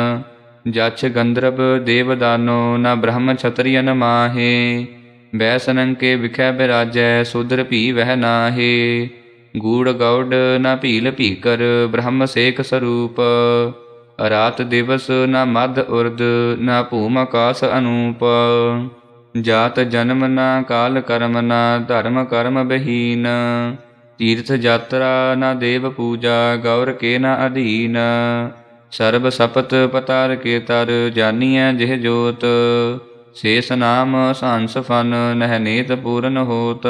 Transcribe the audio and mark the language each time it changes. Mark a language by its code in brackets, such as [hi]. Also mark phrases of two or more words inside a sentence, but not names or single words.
[pa] ਜਛ ਗੰਧਰਵ ਦੇਵਦਾਨੋ ਨ ਬ੍ਰਹਮ ਕਸ਼ੱਤ੍ਰੀ ਨ ਮਾਹੇ। ਬੈਸਨਨ ਕੇ ਵਿਖੈ ਬਿਰਾਜੈ ਸ਼ੂਦ੍ਰ ਭੀ ਵਹ ਨਾਹੇ। ਗੂੜ੍ਹ ਗੌੜ ਨ ਭੀਲ ਭੀਕਰ ਬ੍ਰਹਮ ਸੇਕ ਸਰੂਪ। ਰਾਤ ਦਿਵਸ ਨ ਮਦ ਉਰਦ ਨ ਭੂਮ ਆਕਾਸ਼ ਅਨੂਪ। ਜਾਤ ਜਨਮ ਨਾ ਕਾਲ ਕਰਮ ਨਾ ਧਰਮ ਕਰਮ ਬਹੀਨ। ਤੀਰਥ ਯਾਤਰਾ ਨਾ ਦੇਵ ਪੂਜਾ ਗੌਰ ਕੇ ਨਾ ਅਧੀਨ। ਸਰਬ ਸਪਤ ਪਤਾਰ ਕੇ ਤਰ ਜਾਨੀਐ ਜਿਹ ਜੋਤ। ਸੇਸ ਨਾਮ ਸੰਸ ਫਨ ਨਹਿ ਨੇਤ ਪੂਰਨ ਹੋਤ।